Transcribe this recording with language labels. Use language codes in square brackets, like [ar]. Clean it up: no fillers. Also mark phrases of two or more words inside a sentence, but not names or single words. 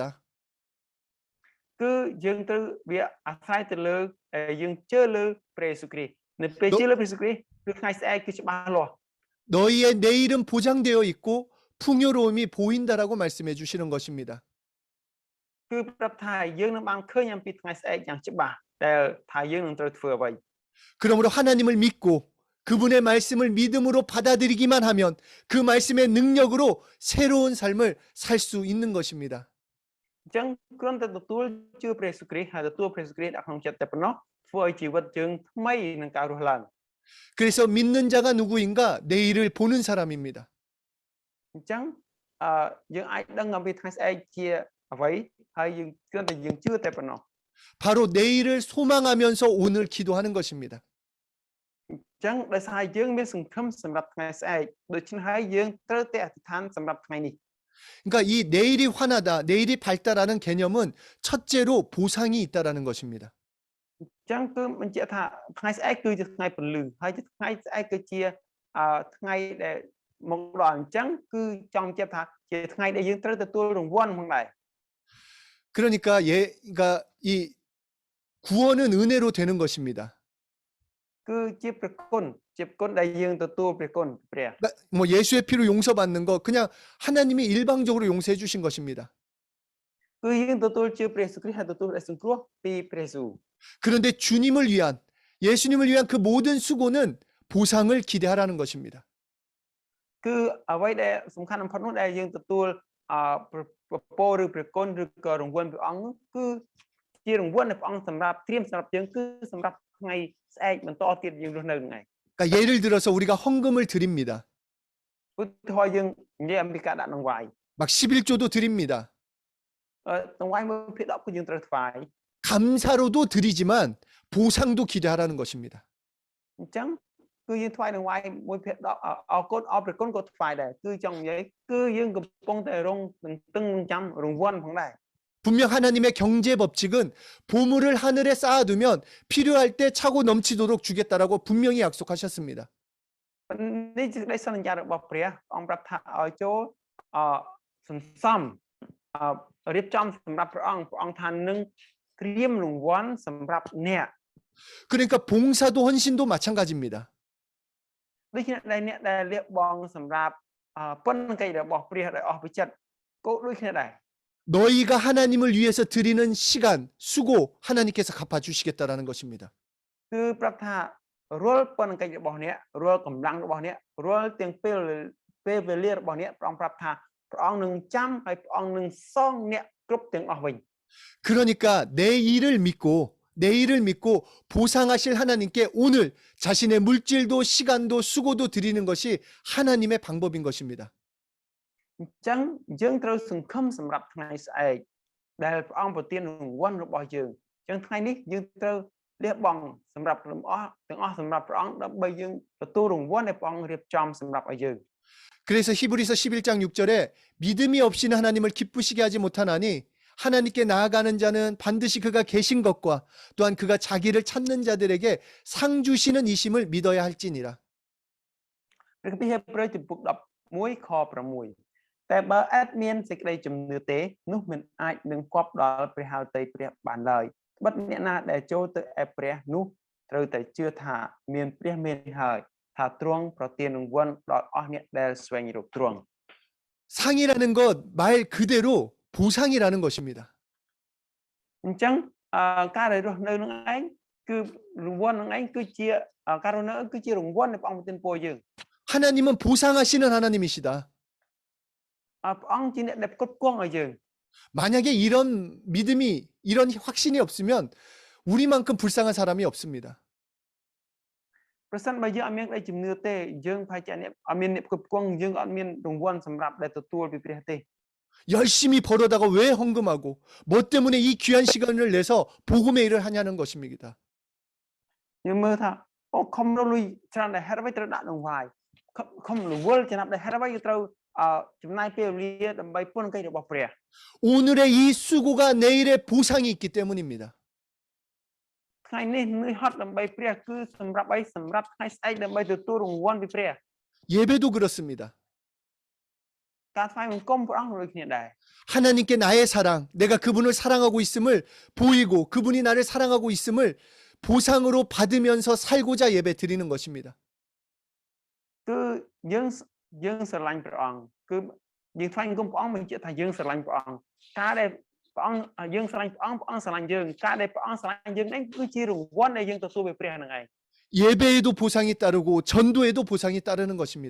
[km] គឺយើងត្រូវវាអាស្រ័យទៅលើយើងជឿលើព្រះយេស៊ូវគ្រីស្ទនៅពេលជឿលើព្រះយេស៊ូវគ្រីស្ទគឺថ្ងៃស្អែកគឺច្បាស់លាស់ [ko] 너희의 내일은 보장되어 있고 풍요로움이 보인다라고 말씀해 주시는 것입니다. [km] គឺប្រាប់ថាយើងនឹងបានឃើញអំពីថ្ងៃស្អែកយ៉ាងច្បាស់ដែលថាយើងនឹងត្រូវធ្វើអ្វី [ko] 그러므로 하나님을 믿고 그분의 말씀을 믿음으로 받아들이기만 하면 그 말씀의 능력으로 새로운 삶을 살 수 있는 것입니다. [km] អញ្ចឹងគ្រាន់តែទទួលជឿព្រះយេស៊ូវគ្រីស្ទហើយទទួលព្រះយេស៊ូវគ្រីស្ទដាក់ក្នុងចិត្តតែប៉ុណ្ណោះធ្វើឲ្យជីវិតយើងថ្មីនឹងការរស់ឡើង [ko] 그래서 믿는 자가 누구인가? 내일을 보는 사람입니다. [km] អញ្ចឹងយើងអាចដឹងអំពីថ្ងៃស្អែកជាអ្វីហើយយើងគ្រាន់តែយើងជឿតែប៉ុណ្ណោះ [ko] 바로 내일을 소망하면서 오늘 기도하는 것입니다. [km] ចឹងដោយសារយើងមានសង្ឃឹមសម្រាប់ថ្ងៃស្អែកដូច្នេះហើយយើងត្រូវតែអធិដ្ឋានសម្រាប់ថ្ងៃនេះ [ko] 그러니까 이 내일이 환하다, 내일이 밝다라는 개념은 첫째로 보상이 있다라는 것입니다. [km] ចឹងគឺបញ្ជាក់ថាថ្ងៃស្អែកគឺជាថ្ងៃពន្លឺហើយថ្ងៃស្អែកគឺជាថ្ងៃដែលមកដល់អញ្ចឹងគឺចង់បញ្ជាក់ថាជាថ្ងៃដែលយើងត្រូវទទួលរង្វាន់ផងដែរ [ko] 그러니까 그러니까 이 구원은 은혜로 되는 것입니다. [km] គឺជាព្រះគុណជាព្រះគុណដែលយើងទទួលព្រះគុណព្រះ [ko] 그러니까 뭐 예수의 피로 용서받는 거 그냥 하나님이 일방적으로 용서해 주신 것입니다. [km] គឺយើងទទួលជឿព្រះយេស៊ូវគ្រីស្ទហើយទទួលដែលសង្គ្រោះពីព្រះយេស៊ូវ [ko] 그런데 주님을 위한 예수님을 위한 그 모든 수고는 보상을 기대하라는 것입니다. [km] គឺអ្វីដែលសំខាន់បំផុតនោះដែលយើងទទួលប្រពោឬព្រះគុណឬក៏រង្វាន់ព្រះអង្គគឺជារង្វាន់ដែលព្រះអង្គសម្រាប់ត្រៀមសម្រាប់យើងគឺសម្រាប់ថ្ងៃស្អែកបន្តទៀតយើងរស់នៅហ្នឹងឯង [ko] 그러니까 예를 들어서 우리가 헌금을 드립니다. [km] ឧទាហរណ៍យើងនិយាយអំពីការដាក់ដង្វាយ [ko] 막 11조도 드립니다. [km] ដង្វាយ1/10គឺយើងត្រូវថ្វាយ [ko] 감사로도 드리지만 보상도 기대하라는 것입니다. [km] អញ្ចឹងគឺយើងថ្វាយដង្វាយ1/10អរគុណអរព្រះគុណក៏ថ្វាយដែរគឺចង់និយាយគឺយើងកំពុងតែរងនឹងចាំរង្វាន់ផងដែរ [ko] 분명 하나님의 경제 법칙은 보물을 하늘에 쌓아두면 필요할 때 차고 넘치도록 주겠다라고 분명히 약속하셨습니다. [km] នេះជាសេចក្តីសន្យារបស់ព្រះអង្គប្រាប់ថាឲ្យចូលសន្សំរៀបចំសម្រាប់ព្រះអង្គថានឹងត្រៀមរង្វាន់សម្រាប់អ្នក [ko] 그러니까 봉사도 헌신도 마찬가지입니다. [km] ដូចជាអ្នកដែលលះបង់សម្រាប់ប៉ុនកិច្ចរបស់ព្រះដោយអស់ពីចិត្តក៏ដូចគ្នាដែរ [ko] 너희가 하나님을 위해서 드리는 시간, 수고 하나님께서 갚아주시겠다라는 것입니다. [km] គឺប្រាប់ថារាល់ប៉ុនកិច្ចរបស់អ្នករាល់កម្លាំងរបស់អ្នករាល់ទាំងពេលវេលារបស់អ្នកព្រះអង្គប្រាប់ថាព្រះអង្គនឹងចាំហើយព្រះអង្គនឹងសងអ្នកគ្រប់ទាំងអស់វិញ [ko] 그러니까 내 일을 믿고 보상하실 하나님께 오늘 자신의 물질도 시간도 수고도 드리는 것이 하나님의 방법인 것입니다. [km] អញ្ចឹងយើងត្រូវសង្ឃឹមសម្រាប់ថ្ងៃស្អែកដែលព្រះអង្គប្រទានរង្វាន់របស់យើងអញ្ចឹងថ្ងៃនេះយើងត្រូវលះបង់សម្រាប់ទាំងអស់សម្រាប់ព្រះអង្គដើម្បីយើងទទួលរង្វាន់ដែលព្រះអង្គរៀបចំសម្រាប់ឲ្យយើង [ko] 그래서 히브리서 11장 6절에 믿음이 없이는 하나님을 기쁘시게 하지 못하나니 하나님께 나아가는 자는 반드시 그가 계신 것과 또한 그가 자기를 찾는 자들에게 상 주시는 이심을 믿어야 할지니라. [km] ព្រះគម្ពីរហេព្រើរចំពុក11ខ6 តែបើអត់មានសេចក្តីជំនឿទេនោះមិនអាចនឹងគប់ដល់ព្រះហឫទ័យព្រះបានឡើយត្បិតអ្នកណាដែលចូលទៅឯព្រះនោះត្រូវតែជឿថាមានព្រះមានហើយថាទ្រង់ប្រទានរង្វាន់ដល់អស់អ្នកដែលស្វែងរកទ្រង់ [ko] 상이라는 것 말 그대로 보상이라는 것입니다. [km] អញ្ចឹងការដែលរស់នៅនឹងឯងគឺរង្វាន់នឹងឯងគឺជាការរស់នៅគឺជារង្វាន់ដែលព្រះអង្គប្រទានពរយើង [ko] 하나님은 보상하시는 하나님이시다. [km] ព្រះអង្គជាអ្នកដែលគ្រប់គ្រងឲ្យយើង [ko] 만약에 이런 믿음이 이런 확신이 없으면 우리만큼 불쌍한 사람이 없습니다. [km] ប្រសិនបើយើងអត់មានក្តីជំនឿទេយើងប្រហែលជាអត់មានអ្នកគ្រប់គ្រងយើងអត់មានរង្វាន់សម្រាប់ដែលទទួលពីព្រះទេ [ko] 열심히 벌어다가 왜 헌금하고 뭐 때문에 이 귀한 시간을 내서 복음의 일을 하냐는 것입니다. [km] យើងមើលថាអូខំរលុយច្រើនដែលហេតុអ្វីត្រូវដាក់ដង្វាយខំរវល់ចំណាប់ដែលហេតុអ្វីត្រូវចំណាយពេលវេលាដើម្បីពុនកិច្ចរបស់ព្រះ [ko] 오늘의 이 수고가 내일의 보상이 있기 때문입니다. [km] ថ្ងៃនេះនឿយហត់ដើម្បីព្រះគឺសម្រាប់អីសម្រាប់ថ្ងៃស្អែកដើម្បីទទួលរង្វាន់ពីព្រះ [ko] 예배도 그렇습니다. [km] ការថ្វាយបង្គំព្រះអង្គដូចគ្នាដែរ [ko] 하나님께 나의 사랑, 내가 그분을 사랑하고 있음을 보이고 그분이 나를 사랑하고 있음을 보상으로 받으면서 살고자 예배 드리는 것입니다. [km] គឺយើងស្រឡាញ់ព្រះអង្គគឺយើងថ្វាយបង្គំព្រះអង្គបញ្ជាក់ថាយើងស្រឡាញ់ព្រះអង្គការដែលព្រះអង្គយើងស្រឡាញ់ព្រះអង្គស្រឡាញ់យើងការដែលព្រះអង្គស្រឡាញ់យើងនេះគឺជារង្វាន់ដែលយើងទទួលពីព្រះនឹងឯង [ko] 예배에도 보상이 따르고 전도에도 보상이 따르는 것입니다.